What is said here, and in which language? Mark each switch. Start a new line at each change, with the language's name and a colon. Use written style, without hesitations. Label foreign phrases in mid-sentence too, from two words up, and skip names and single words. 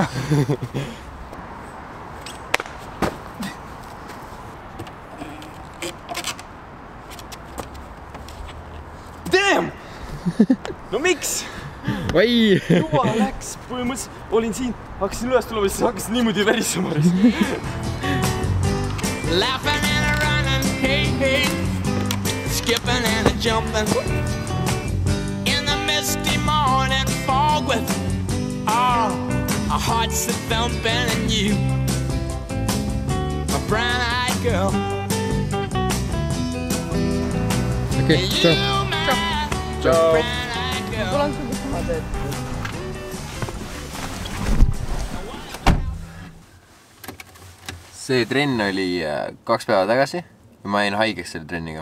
Estonian: Damn! No miks? Vai! Juba läks, põhimõtteliselt olin siin, hakkasin üles tulema, siis hakkasin niimoodi värisema.
English: Laughing and a running, hey, hey, skipping and a jumping in the misty morning fog with our hearts that thumping and you, a brown-eyed girl.
Estonian: Okei, ciao. Ciao. See trenn oli 2 päeva tagasi ja ma jäin haigeks selle trenniga.